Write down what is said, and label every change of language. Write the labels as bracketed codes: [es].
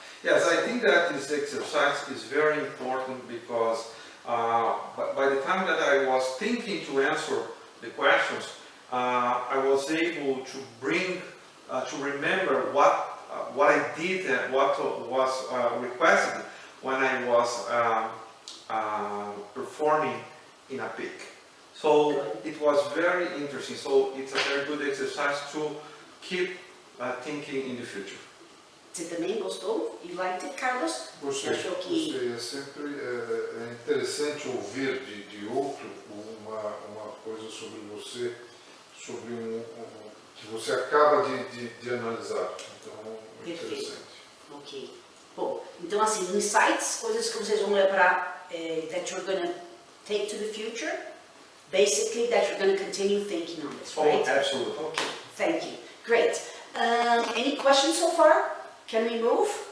[en] Yes, I think that this exercise is very important because by the time that I was thinking to answer the questions, I was able to bring, to remember what I did and what was requested when I was performing in a peak. So it was very interesting. So it's a very good exercise to keep thinking in the future. [pt] Você também gostou? [en] You liked it, Carlos? [pt] Gostei, Você achou que... gostei. É sempre interessante ouvir de outro uma coisa sobre você, sobre que você acaba de analisar. Então, é interessante. Ok. Bom, então assim, insights, coisas que vocês vão levar, [en] that you're going to take to the future, basically that you're going to continue thinking on this, right? Oh, absolutely. Okay, thank you. Great. Any questions so far? Can we move?